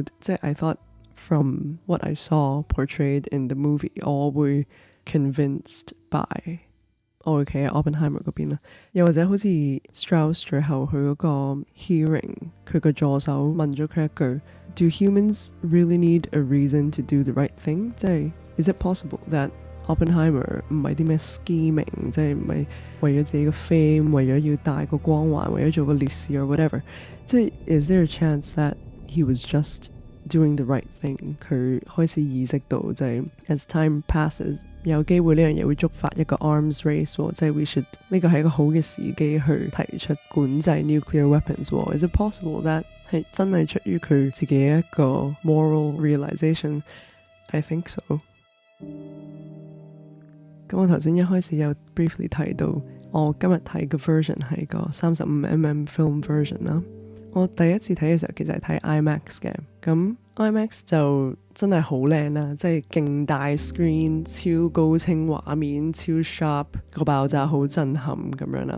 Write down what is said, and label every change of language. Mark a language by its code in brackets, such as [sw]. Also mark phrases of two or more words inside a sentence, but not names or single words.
[en] 即係 I thought from what I saw portrayed in the movie， [yue] 我會 [en] convinced by [yue] 我會企喺 Oppenheimer 嗰邊啦。又或者好似 Strauss 最後佢嗰個 hearing， 佢個助手問咗佢一句 [en] Do humans really need a reason to do the right thing？ [yue] 即係 [en] Is it possible that [yue] Oppenheimer 唔係啲咩 scheming， 即係唔係為咗自己嘅 fame， 為咗要帶個光環，為咗做個烈士 [en] or whatever，即係 Is there a chance that he was just doing the right thing？ [yue] 佢開始意識到即係 [en] as time passes， [yue] 有機會呢樣嘢會觸發一個 [en] arms race [yue] 喎，即係 [en] we should [yue] 呢個係一個好嘅時機去提出管制 [en] nuclear weapons [yue] 喎。 [en] Is it possible that [yue] 係真係出於佢自己一個 [en] moral realization? I think so。 [yue] 咁我頭先一開始有 briefly 提到，我今日睇嘅 version 係個35mm [en] film version [yue] 啦。我第一次睇嘅時候其實係睇 IMAX 嘅，咁 IMAX 就真係好靚啦，即係勁大 screen、超高清畫面、超 sharp， 個爆炸好震撼咁樣啦。